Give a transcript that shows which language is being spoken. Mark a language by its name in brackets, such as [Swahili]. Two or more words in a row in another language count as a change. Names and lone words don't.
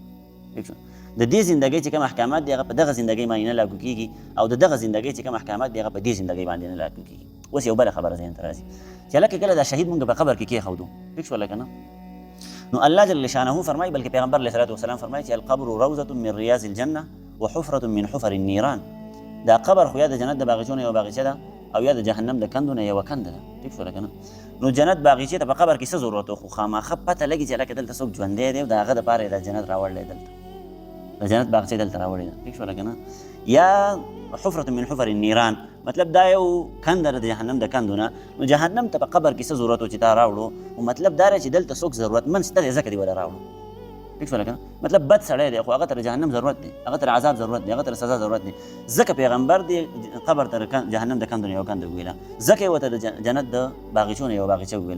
[Pashto] ټیک شو؟ د دې زندګۍ چې کوم احکامات دي هغه په دغه زندګۍ باندې نه لاګو کېږي، او د دغه زندګۍ چې کوم احکامات دي هغه په دې زندګۍ باندې نه لاګو کېږي. اوس یو بله خبره ذهن ته راځي چې هلکه کله دا شهید مونږ په قبر کې کېښودو. ټیک شوله که نه؟ نو الله [Arabic] جل شانه [Pashto] فرمایي، بلکې پیغمبر [Arabic] علیه الصلاة والسلام [Pashto] فرمایي چې [Arabic] القبر روضة من رياض الجنة وحفرة من حفر النيران. [Pashto] دا قبر خو یا د جنت د باغچو نه یوه باغچه ده او یا د جهنم د کندو نه یوه کنده ده. ټیک شوله که نه؟ نو جنت باغچې ته په قبر کې څه ضرورت و؟ خو خامخا پته لګي چې هلکه دلته څوک ژوندی دی او د هغه دپاره یې د جنت راوړلی، دلته د جنت باغچې دلته راوړې ده. ټیک شوله که نه؟ یا [Arabic] حفرة من حفر النيران، [Pashto] مطلب دا یو کنده ده د جهنم د کندو نه. نو جهنم ته په قبر کې څه ضرورت و چې تا راوړو؟ او مطلب دا دی چې دلته څوک ضرورتمند شته دی ځکه دې وله راوړو. ټیک شوله که نه؟ مطلب بد سړی دی خو هغه ته د جهنم ضرورت دی، هغه ته د عذاب ضرورت دی، هغه ته د سزا ضرورت دی، ځکه پیغمبر دی قبر ته جهنم د کندو نه یوه کنده وویله، ځکه یې ورته د جنت د باغچو نه یوه باغچه وویله.